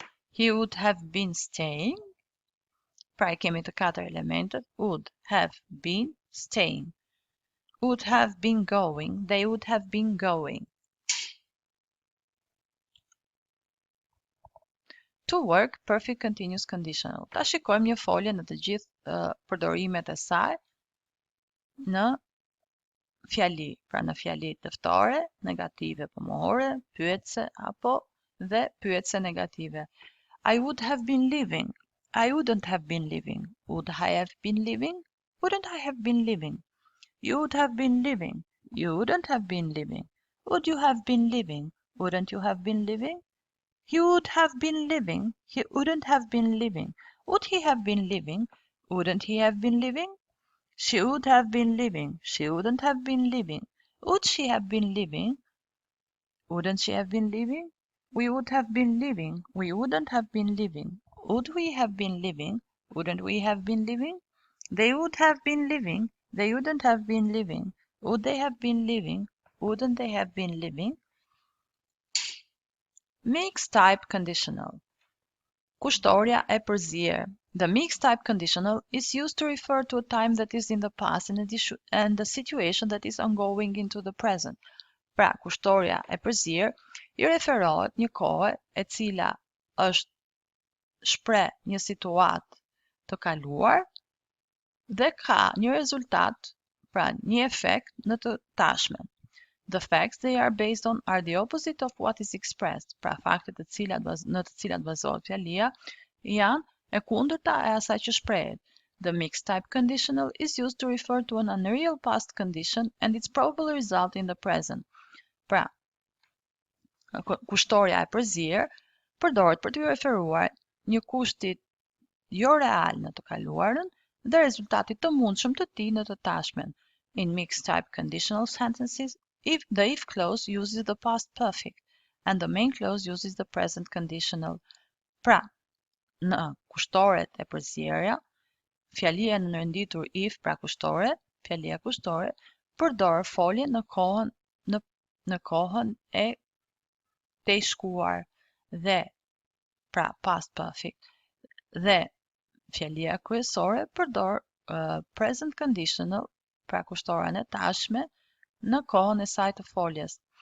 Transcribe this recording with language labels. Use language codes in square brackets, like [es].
[en] He would have been staying, [sq] pra i kemi të 4 elementet, [en] would have been staying. Would have been going, they would have been going. To work, perfect continuous conditional. [sq] Ta shikojmë një folje në të gjithë përdorimet e saj në fjali, pra në fjali dëftore, negative, pomohore, pyetse apo dhe pyetse negative. [en] I would have been living. I wouldn't have been living. Would I have been living? Wouldn't I have been living? You would have been living. You wouldn't have been living. Would you have been living? Wouldn't you have been living? He would have been living. He wouldn't have been living. Would he have been living? Wouldn't he have been living? She would have been living. She wouldn't have been living. Would she have been living? Wouldn't she have been living? We would have been living. We wouldn't have been living. Would we have been living? Wouldn't we have been living? They would have been living. They wouldn't have been living. Would they have been living? Wouldn't they have been living? Mixed type conditional. [sq] Kushtoria e përzier. [en] The mixed type conditional is used to refer to a time that is in the past and a situation that is ongoing into the present. [sq] Pra, kushtoria e përzier I referohet një kohë e cila është shpreh një situatë të kaluar dhe ka një rezultat, pra një efekt në të tashmen. [en] The facts they are based on are the opposite of what is expressed. [sq] Pra faktet në të cilat bazohet fjalia janë e kundërta e asaj që shprehet. [en] The mixed type conditional is used to refer to an unreal past condition and its probable result in the present. [sq] Pra, kushtoria e përzier përdoret për të referuar një kushti jo real në të kaluarën dhe rezultatit të mundshëm të tij në të tashmen. [en] In mixed type conditional sentences, the if clause uses the past perfect and the main clause uses the present conditional. [sq] Pra, në kushtoret e përzierja, fjalia në nënditur if, pra kushtore, fjalia kushtore, përdor folje në kohën e të shkuar dhe, pra past perfect, dhe fjalia kryesore përdor present conditional, pra kushtoren e tashme, në kohën e saj të foljes.